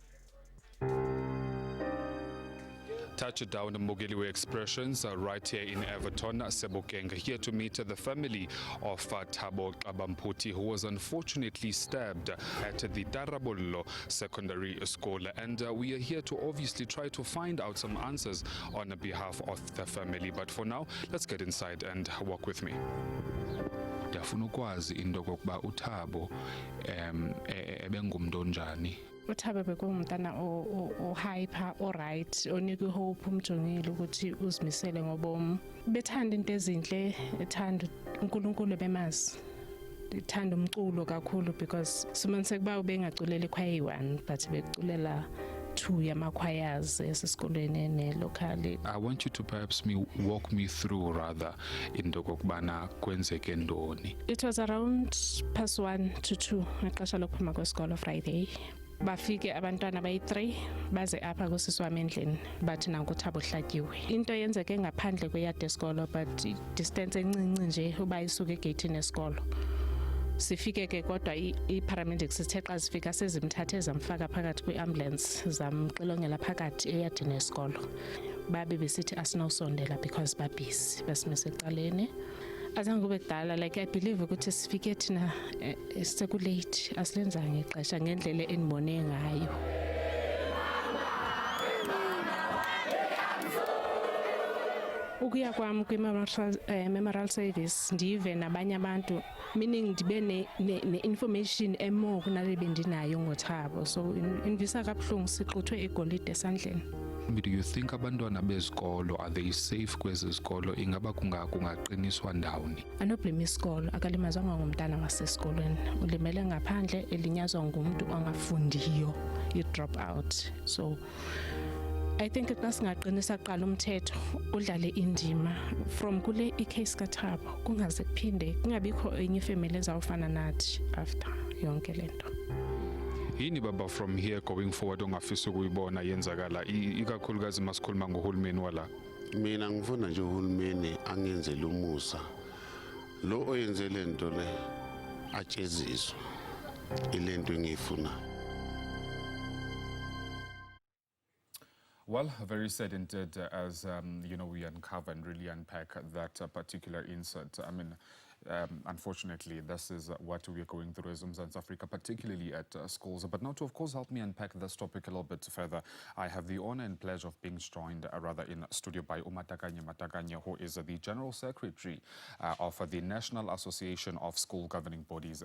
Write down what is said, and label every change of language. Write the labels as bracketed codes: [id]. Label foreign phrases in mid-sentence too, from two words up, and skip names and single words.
[en] Touchdown Mogeliwe Expressions right here in Everton, Sebokeng, here to meet the family of Thabo Mputi, who was unfortunately stabbed at the Tarabollo Secondary School. And we are here to obviously try to find out some answers on behalf of the family. But for now, let's get inside and walk with me. [xh] Ndiyafuna ukwazi into kokuba uThabo ebengumntu onjani. uThabo bekungumntana o-hyper, o-right, onika ihope, umjongile ukuthi uzimisele ngobomi. Bethanda into ezinhle, ethanda uNkulunkulu bemazi. Ethanda umculo kakhulu because simaniseke uba ubengaculela ikhwaya eyi-1 but bekuculela 2 yama-choirs esesikolweni ne-locally. [en] I want you to perhaps walk me through rather [xh] into kokubana kwenzeke ndoni. [en] It was around past 1 to 2 [xh] ngexesha lokuphuma kwesikolo [en] Friday. [xh] Bafike abantwana bayi-3 baze apha kusisi wami endlini bathi nanku uThabo uhlatyiwe. Into yenzeke ngaphandle kweyadi yesikolo but distance encinci nje uba isuke egeyithini yesikolo. Sifike ke kodwa i-paramedics sithe xa zifika sezimthathe zamfaka phakathi kwi-ambulance zamxilongela phakathi eyadini yesikolo. Babe besithi asinawusondela because babisi basimise ecaleni. Azange kube kudala, [en] like I believe [xh] ukuthi sifike thina sekulate asilenzanga ixesha ngendlela enibone ngayo. Ukuya kwami kwi-memorial service ndive nabanye abantu, meaning ndibe ne-information emore kunale bendinayo ngoThabo, so invisa kabuhlungu sixuthwe igolide esandleni. [en] Do you think [xh] abantwana bezikolo [en] are they safe [xh] kwezi zikolo? Ingaba kungaqiniswa ndawoni? Anoblame isikolo, akalimazwanga ngumntana wasesikolweni, ulimele ngaphandle, elinyazwa ngumuntu ongafundiyo, i-drop out. [en] So I think [xh] xa singaqinisa kuqala umthetho udlale indima from kule i-case kaThabo, kungaze kuphinde kungabikho enye ifamily ezawufana nathi after yonke lento. [zu] Yini baba from here going forward ongafisa ukuyibona yenzakala ikakhulukazi masikhuluma ngohulumeni wala? Mina ngifuna nje uhulumeni angenzele umusa. Lo oyenze lento le atsheziswe. Ilento engiyifuna. [en] Well, very sad indeed as, you know, we uncover and really unpack that particular insert. I mean, unfortunately, this is what we are going through as Mzansi Africa, particularly at schools. But now to, of course, help me unpack this topic a little bit further, I have the honor and pleasure of being joined rather in studio by Matakanye, who is the General Secretary of the National Association of School Governing Bodies.